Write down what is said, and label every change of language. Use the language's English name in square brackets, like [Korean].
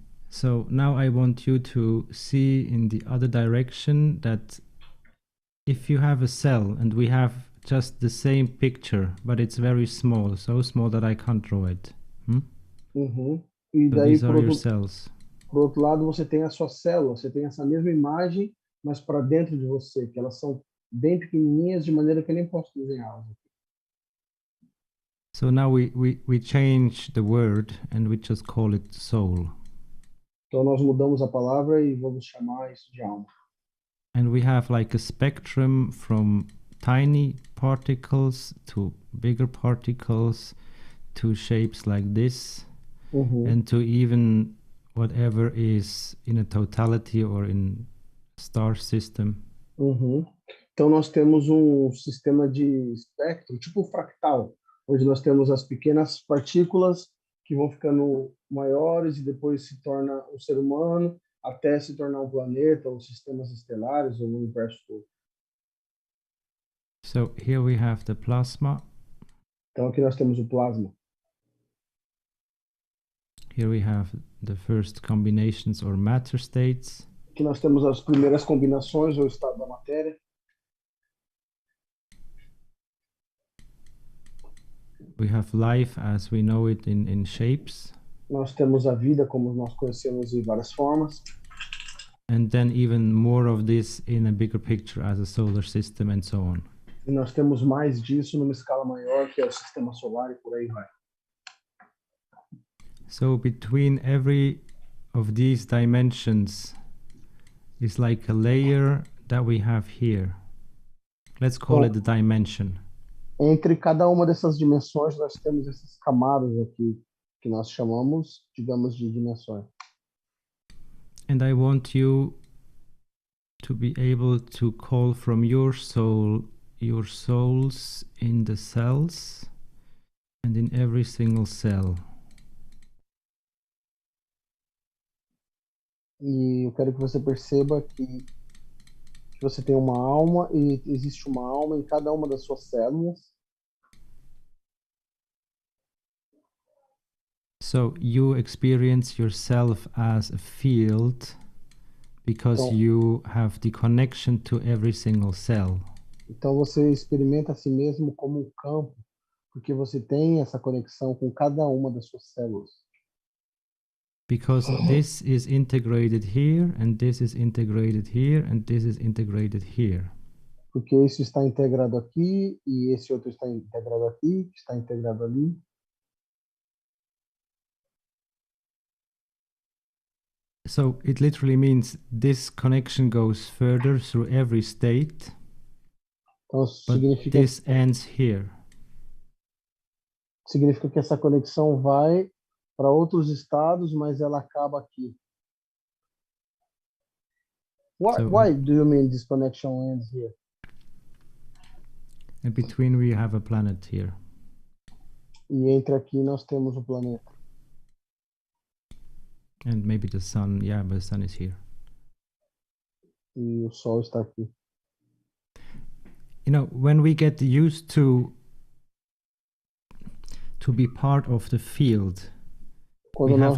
[English] So now I want you to see in the other direction that if you have a cell and we have just the same picture, but it's very small, so small that I can't draw it. [Portuguese] E [English] So [Portuguese] daí, [English] these are your cells. [Portuguese] Por outro lado, você tem a sua célula, você tem essa mesma imagem, mas para dentro de você, que elas são bem pequenininhas, de maneira que eu nem posso desenhá-las. [English] So now we change the word and we just call it soul. [Portuguese] Então nós mudamos a palavra e vamos chamar isso de alma. [English] And we have like a spectrum from tiny particles to bigger particles to shapes like this and to even whatever is in a totality or in star system. [Portuguese] Então nós temos sistema de espectro, tipo fractal, onde nós temos as pequenas partículas que vão ficando maiores e depois se torna um ser humano, até se tornar um planeta, ou sistemas estelares, ou um universo todo. [English] So here we have the plasma. [Portuguese] Então aqui nós temos o plasma. [English] Here we have the first combinations or matter states. [Portuguese] Aqui nós temos as primeiras combinações ou estado da matéria. [English] We have life as we know it in shapes. [Portuguese] Nós temos a vida como nós conhecemos em várias formas. [English] And then even more of this in a bigger picture as a solar system and so on. [Portuguese] E nós temos mais disso numa escala maior, que é o sistema solar e por aí vai. [English] So between every of these dimensions is like a layer that we have here. Let's call it the dimension. [Portuguese] Entre cada uma dessas dimensões, nós temos essas camadas aqui, que nós chamamos, digamos, de dimensões. [English] And I want you to be able to call from your soul, your souls in the cells and in every single cell. [Portuguese] E eu quero que você perceba que você tem uma alma e existe uma alma em cada uma das suas células. [English] So you experience yourself as a field because [Portuguese] Então, [English] you have the connection to every single cell. [Portuguese] então você experimenta a si mesmo como um campo, porque você tem essa conexão com cada uma das suas células. [English] Because this is integrated here, and this is integrated here, and this is integrated here. [Portuguese] Porque isso está integrado aqui, e esse outro está integrado aqui, está integrado ali. [English] So it literally means this connection goes further through every state, [Portuguese] Então [English] but this ends here. [Portuguese] significa que essa conexão vai para outros estados, mas ela acaba aqui. [English] Why do you mean this connection ends here? In between we have a planet here. [Portuguese] E entre aqui nós temos o planeta. [English] And maybe the sun, yeah, but the sun is here. [Portuguese] E o sol está aqui. [English] You know, when we get used to be part of the field, we [Portuguese] Quando [English] have